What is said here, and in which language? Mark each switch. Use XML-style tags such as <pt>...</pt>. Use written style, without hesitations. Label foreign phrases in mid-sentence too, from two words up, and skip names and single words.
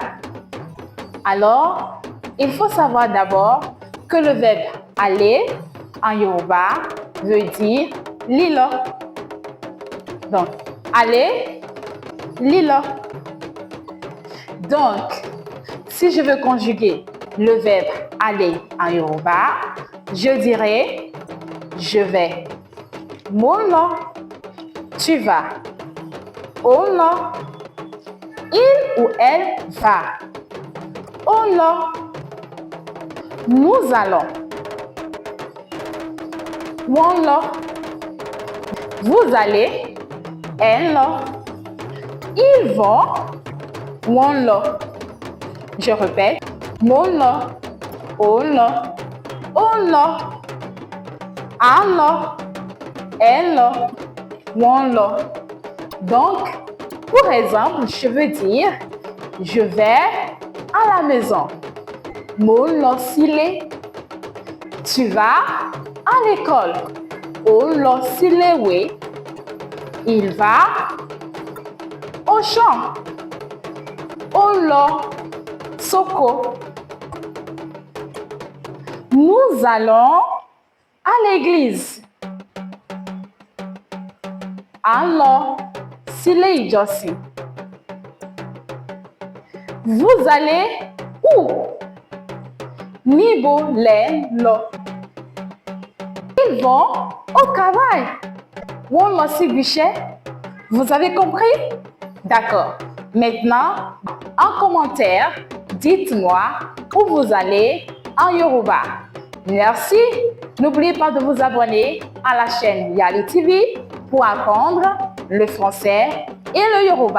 <fr>Alors, il faut savoir d'abord que le verbe aller en Yoruba veut dire lilo. Donc, aller, lilo. Donc, si je veux conjuguer le verbe aller en Yoruba, je dirais je vais.</fr> <yo>Mo ń lọ.</yo> <fr>Tu vas.</fr> <yo>Ó ń lọ.</yo> <fr>Il ou elle va.</fr> <yo>Ó ń lọ.</yo> <fr>Nous allons.</fr> <yo>Wọ́n ń lọ.</yo> <fr>Vous allez.</fr> <yo>Ẹ̀ ń lọ.</yo> <fr>Ils vont.</fr> <yo>Wọ́n ń lọ.</yo> <fr>Je répète.</fr> <yo>Mo ń lọ. Ó ń lọ. Ó ń lọ. À ń lọ. Ẹ̀ ń lọ. Wọ́n ń lọ.</yo> <fr>Donc, pour exemple, je veux dire je vais à la maison.</fr> <yo>Mo ń lọ sílé.</yo> <fr>Tu vas à l'école.</fr> <yo>Ó ń lọ síléèwé.</yo> <fr>Il va au champ.</fr> <yo>Ó ń lọ sóko.</yo> <fr>Nous allons à l'église.</fr> <yo>À ń lọ sílé ìjọsìn.</yo> <fr>Vous allez où?</fr> <yo>Níbo lẹ̀ ń lọ?</yo> <fr>Ils vont au travail.</fr> <yo>Wọ́n lọ síbi iṣẹ́.</yo> <fr>Vous avez compris? D'accord. Maintenant, en commentaire, dites-moi où vous allez en Yoruba. Merci. N'oubliez pas de vous abonner à la chaîne Yali TV pour apprendre le français et le Yoruba.</fr>